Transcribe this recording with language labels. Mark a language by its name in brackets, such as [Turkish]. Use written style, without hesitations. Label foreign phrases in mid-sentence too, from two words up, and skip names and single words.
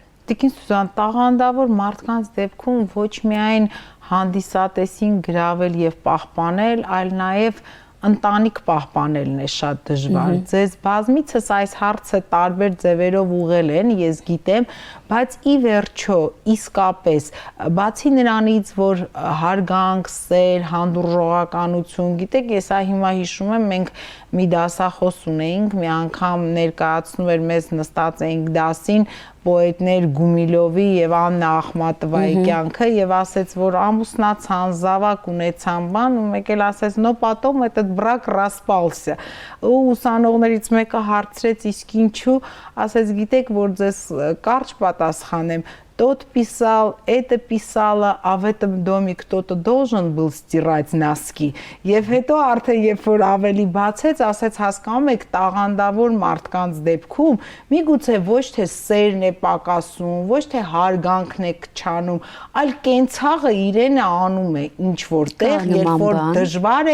[Armenian] Տիկին Սուզան, տաղանդավոր մարդկանց դեպքում ոչ միայն հանդիսատեսին գրավել եւ պահպանել, այլ նաեւ ընտանիք պահպանելն է շատ դժվար։ Ձեզ բազմիցս այս հարցը տարբեր ձևերով ուղղել են, ես գիտեմ, բայց ի վերջո, իսկապես, բացի նրանից, որ հարգանք, սեր, հանդուրժողականություն, գիտեք, ես հիմա հիշում եմ, մենք մի դասախոս ունեինք, մի անգամ ներկայացնում էր մեզ նստած էինք դասին պոետներ Գումիլովի եւ Աննա Ախմատովայի կյանքը եւ ասեց, որ ամուսնացան, զավակ ունեցան բան ու մեկ էլ ասեց, [Russian] «Но потом этот брак распался»։ [Armenian] Ու ուսանողներից мեկը հարցրեց, իսկ ինչու, ասեց, գիտեք, որ ձեզ կարճ պատասխանեմ, [Russian] тот писал, это писала, а в этом доме кто-то должен был стирать носки։ [Armenian] Եվ հետո արդեն երբ որ ավելի բացեց, ասեց, հասկանում եք, տաղանդավոր մարդկանց դեպքում միգուցե ոչ թե սերն է պակասում, ոչ թե հարգանքն է քչանում, այլ կենցաղը իրենը անում է ինչ որտեղ, երբ որ դժվար է,